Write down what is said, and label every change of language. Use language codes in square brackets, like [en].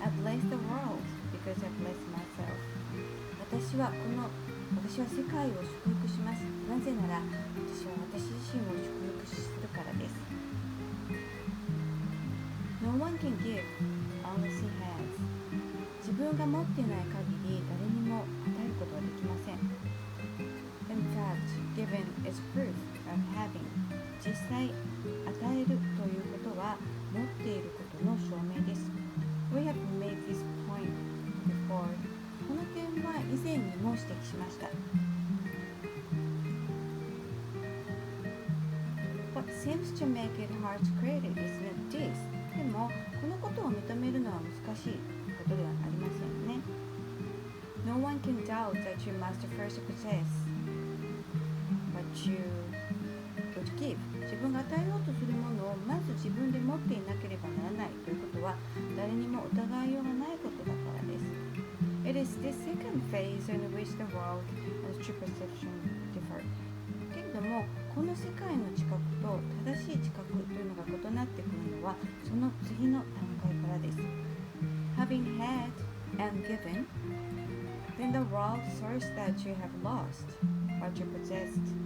[en] I bless the world because I bless myself. [ja] 私は世界を祝福します。なぜなら私は私自身を祝福するからです。 [en] No one can give unless he has. [ja] 自分が持っていない限り誰にも与えることはできません。 [en] In fact, giving is proof of having. [ja] 実際、与えるということは持っていることの証明です。 [en] We have made this point before. [ja] この点は以前にも指摘しました。 [en] What seems to make it hard to credit is not this. [ja] でも、このことを認めるのは難しいことではありませんね。 [en] No one can doubt that you must first possess what you would give. [ja] 自分が与えようとするものをまず自分で持っていなければならないということは誰にも疑いようがないことだからです。 [en] It is this second phase in which the world and true perception differ. [ja] けれども、この世界の知覚と正しい知覚というのが異なってくるのはその次の段階からです。 [en] Having had and given, then the world sees that you have lost what you possessed.